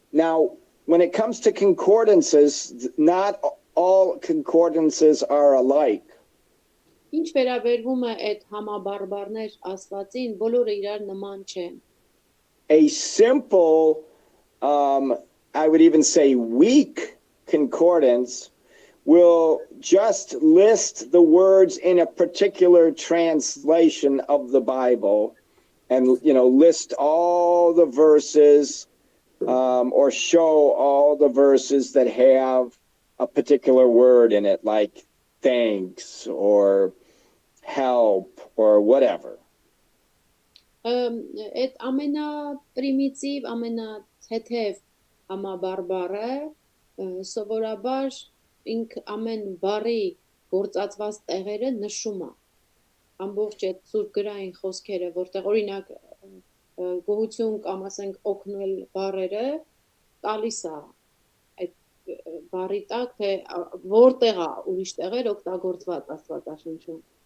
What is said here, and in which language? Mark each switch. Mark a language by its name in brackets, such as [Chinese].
[English] Now, when it comes to concordances, not all concordances are alike. [Armenian] Ինչ վերաբերվում է այդ համաբարբարներ ասվածին, բոլորը իրար նման չեն։ [English] A simple, I would even say weak concordance will just list the words in a particular translation of the Bible and, list all the verses or show all the verses that have a particular word in it, like thanks or help or whatever. [Armenian] Այդ ամենապրիմիտիվ, ամենաթեթև համաբարբարը սովորաբար ինք ամեն բառի գործածված տեղերը նշում է։ Ամբողջ այդ սուրբ գրային խոսքերը, որտեղ օրինակ գոհություն կամ ասենք օգնել բառերը տալիս է այդ բառի տակ, թե որտեղ է ուրիշ տեղեր օգտագործված Աստվածաշնչում։